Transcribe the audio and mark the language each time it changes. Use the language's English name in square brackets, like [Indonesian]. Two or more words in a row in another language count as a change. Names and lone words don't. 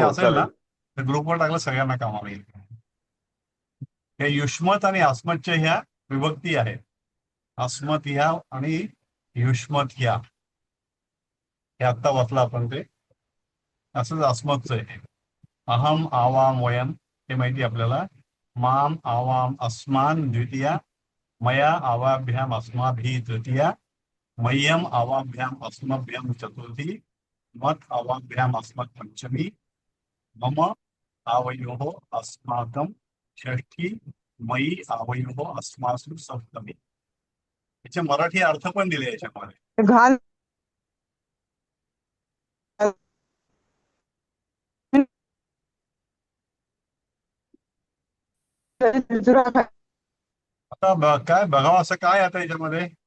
[Marathi] हो, असेल ना चालेल. तर ग्रुपवर टाकलं सगळ्यांना कामाला येईल. हे युष्मत आणि अस्मतच्या ह्या विभक्ती आहेत. अस्मत ह्या आणि युष्मत ह्या. हे आत्ता वाचलं आपण ते. असंच अस्मतचं आहे. [Sanskrit] अहम आवाम वयम [Marathi] हे माहिती आपल्याला. [Sanskrit] माम आवाम अस्मान द्वितीया. मया आवाभ्याम अस्माभिः तृतीया. मह्यम आवाभ्याम अस्मभ्याम चतुर्थी. मत आवाभ्याम अस्मत् पंचमी. मम आवयोः अस्माकं षष्ठी. मयी आवयोः अस्मासु सप्तमी. [Marathi] याचे मराठी अर्थ पण दिले याच्यामध्ये. घाल. आता काय बघावं असं काय आता याच्यामध्ये?